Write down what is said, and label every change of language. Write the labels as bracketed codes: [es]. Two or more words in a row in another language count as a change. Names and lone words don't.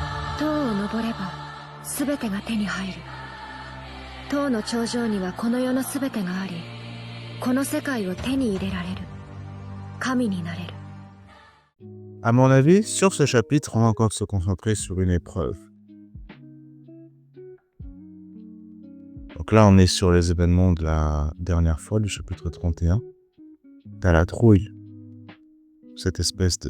[ja] 塔を登れば全てが手に入る。塔の頂上にはこの世の全てがあり、この世界を手に入れられる。神になれる。 [fr] À mon avis, sur ce chapitre, on va encore se concentrer sur une épreuve. Donc là, on est sur les événements de la dernière fois, du chapitre 31. T'as la trouille. Cette espèce de...